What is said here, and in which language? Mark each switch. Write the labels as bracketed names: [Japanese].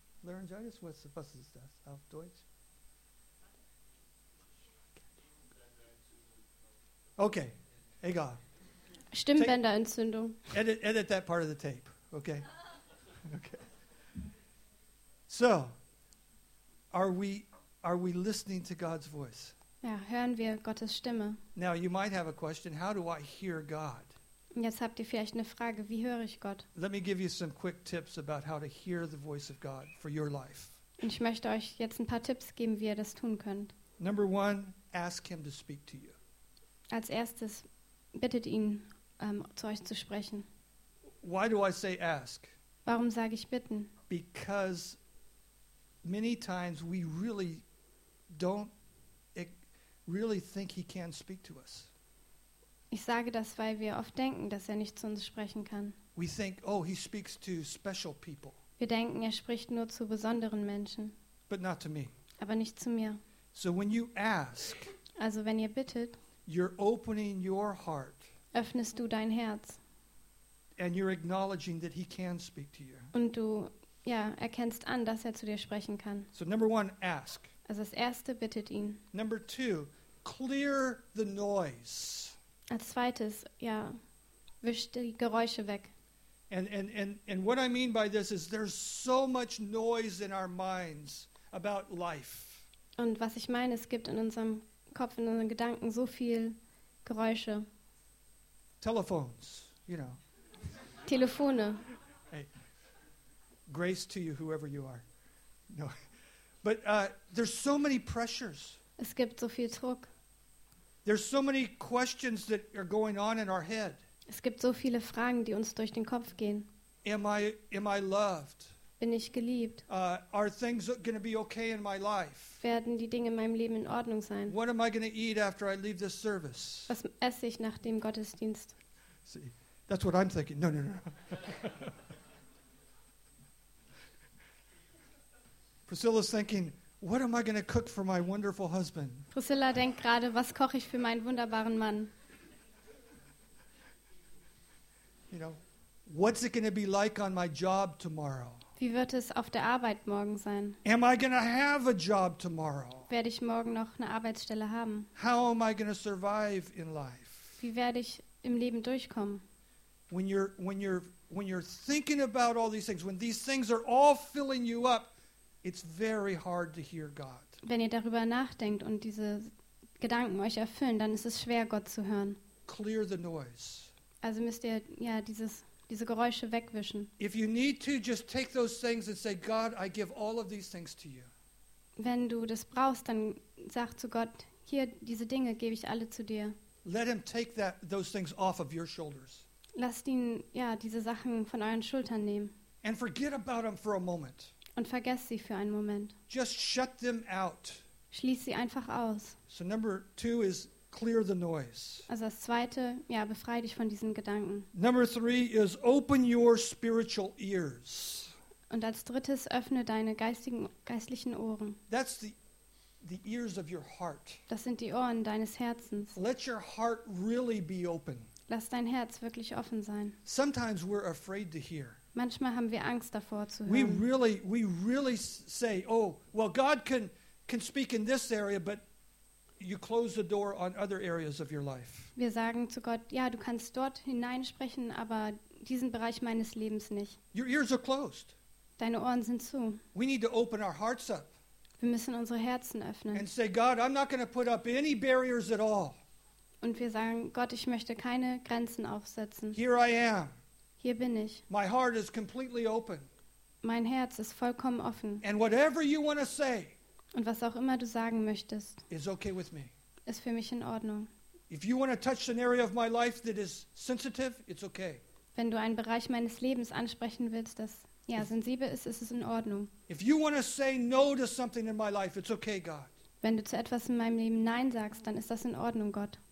[German] Laryngitis, was ist das auf Deutsch? Okay, egal. Stimmbänderentzündung. [English] Edit that part of the tape, okay? Okay. So, are we listening to God's voice? [German] Ja, hören wir Gottes Stimme. [English] Now you might have a question, how do I hear God? [German] Jetzt habt ihr vielleicht eine Frage, wie höre ich Gott? [English] Let me give you some quick tips about how to hear the voice of God for your life. [German] Und ich möchte euch jetzt ein paar Tipps geben, wie ihr das tun könnt. [English] Number one, ask him to speak to you. [German] Als erstes bittet ihn, zu euch zu sprechen. [English] Why do I say ask? [German] Warum sage ich bitten? [English] Because many times we really don't really think he can speak to us. [German] Ich sage das, weil wir oft denken, dass er nicht zu uns sprechen kann. [English] We think, oh, he speaks to special people. [German] Wir denken, er spricht nur zu besonderen Menschen. [English] But not to me. [German] Aber nicht zu mir. [English] So when you ask, [German] also wenn ihr bittet, [English] you're opening your heart. [German] Öffnest du dein Herz. [English] And you're acknowledging that he can speak to you. [German] Und du, ja, erkennst an, dass er zu dir sprechen kann. [English] So number one, ask. [German] Also das erste, bittet ihn. [English] Number two, clear the noise. [German] Als zweites, ja, wisch die Geräusche weg. [English] And what I mean by this is there's so much noise in our minds about life. [German] Und was ich meine, es gibt in unserem Kopf, in unseren Gedanken so viel Geräusche. [English] Telephones, you know. [German] Telefone. [English] Hey, grace to you, whoever you are. No. But there's so many pressures. [German] Es gibt so viel Druck. [English] There's so many questions that are going on in our head. [German] Es gibt so viele Fragen, die uns durch den Kopf gehen. [English] Am I loved? [German] Bin ich geliebt? [English] Are things going to be okay in my life? [German] Werden die Dinge in meinem Leben in Ordnung sein? [English] What am I going to eat after I leave this service? [German] Was esse ich nach dem Gottesdienst? [English] See, that's what I'm thinking. No. Priscilla's thinking, what am I going to cook for my wonderful husband? [German] Priscilla denkt gerade, was koche ich für meinen wunderbaren Mann? [English] You know, what's it going to be like on my job tomorrow? [German] Wie wird es auf der Arbeit morgen sein? [English] Am I going to have a job tomorrow? [German] Werde ich morgen noch eine Arbeitsstelle haben? [English] How am I going to survive in life? [German] Wie werde ich im Leben durchkommen? [English] When you're thinking about all these things, when these things are all filling you up, it's very hard to hear God. [German] Wenn ihr darüber nachdenkt und diese Gedanken euch erfüllen, dann ist es schwer, Gott zu hören. [English] Clear the noise. [German] Also müsst ihr ja diese Geräusche wegwischen. [English] If you need to, just take those things and say, God, I give all of these things to you. [German] Wenn du das brauchst, dann sag zu Gott, hier, diese Dinge gebe ich alle zu dir. [English] Let him take those things off of your shoulders. [German] Lasst ihn ja diese Sachen von euren Schultern nehmen. [English] And forget about them for a moment. [German] Und vergesst sie für einen Moment. [English] Just shut them out. [German] Schließ sie einfach aus. [English] So number two is clear the noise. [German] Also das zweite, ja, befreie dich von diesen Gedanken. [English] Number three is open your spiritual ears. [German] Und als drittes öffne deine geistlichen Ohren. [English] That's the ears of your heart. [German] Das sind die Ohren deines Herzens. [English] Let your heart really be open. [German] Lass dein Herz wirklich offen sein. [English] Sometimes we're afraid to hear. [German] Manchmal haben wir Angst davor zu hören. [English] We really say, oh, well, God can speak in this area, but you close the door on other areas of your life. [German] Wir sagen zu Gott, ja, du kannst dort hineinsprechen, aber diesen Bereich meines Lebens nicht. [English] Your ears are closed. [German] Deine Ohren sind zu. [English] We need to open our hearts up. [German] Wir müssen unsere Herzen öffnen. [English] And say, God, I'm not going to put up any barriers at all. [German] Und wir sagen, Gott, ich möchte keine Grenzen aufsetzen. [English] Here I am. [German] Hier bin ich. [English] My heart is completely open. [German] Mein Herz ist vollkommen offen. [English] And whatever you want to say. [German] Und was auch immer du sagen möchtest. [English] Is okay with me. [German] Ist für mich in Ordnung. [English] If you want to touch an area of my life that is sensitive, it's okay. [German] Wenn du einen Bereich meines Lebens ansprechen willst, das ja sensibel ist, ist es in Ordnung. [English] If you want to say no to something in my life, it's okay, God. [German] Wenn du zu etwas in meinem Leben nein sagst, dann ist das in Ordnung, Gott.